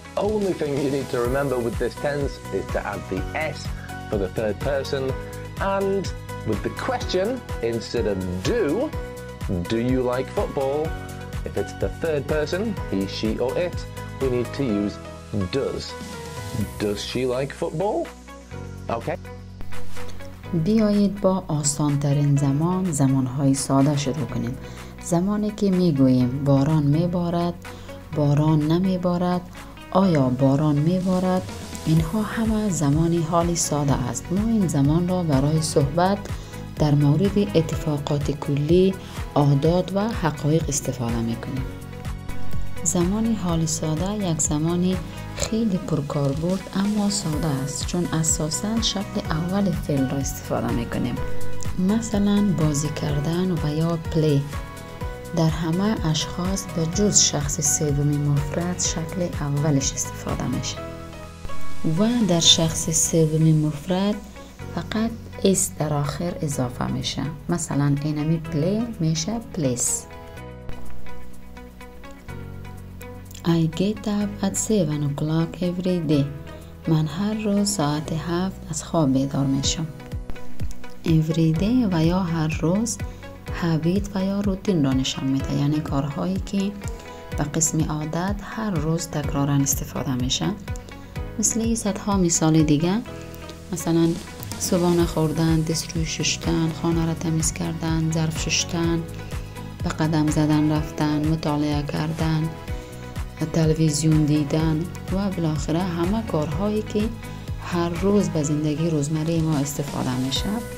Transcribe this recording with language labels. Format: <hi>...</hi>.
<en>Only thing you need to remember with this tense is to add the S for the third person, and with the question, instead of do you like football? If it's the third person, he, she, or it, we need to use does. Does she like football? Okay.</en> <fa>بیایید با آسان ترین زمانهای ساده شروع کنیم. زمانی که میگوییم باران میبارد، باران نمیبارد، آیا باران میبارد، اینها همه زمانی حالی ساده است. ما این زمان را برای صحبت در مورد اتفاقات کلی، عادات و حقایق استفاده میکنیم. زمانی حالی ساده یک زمانی خیلی پرکاربرد اما ساده است، چون اساساً شکل اول فعل را استفاده میکنیم. مثلا بازی کردن و یا پلی. در همه اشخاص به جز شخص سوم مفرد شکل اولش استفاده میشه و در شخص سوم مفرد فقط اس در آخر اضافه میشه. مثلا اینمی پلی میشه پلیس.</fa> <en>I get up at 7 o'clock every day.</en> <fa>من هر روز ساعت 7 از خواب بیدار میشم.</fa> <en>every day</en> <fa>و یا هر روز</fa> <en>habit</en> <fa>و یا روتین را نشان میده، یعنی کارهایی که به قسم عادت هر روز تکرارا استفاده میشه. مثل صدها مثال دیگه، مثلا صبحانه خوردن، دست روی شستن، خانه را تمیز کردن، ظرف شستن، به قدم زدن رفتن، مطالعه کردن، تلویزیون دیدن و بالاخره همه کارهایی که هر روز به زندگی روزمره ما استفاده میشه.</fa>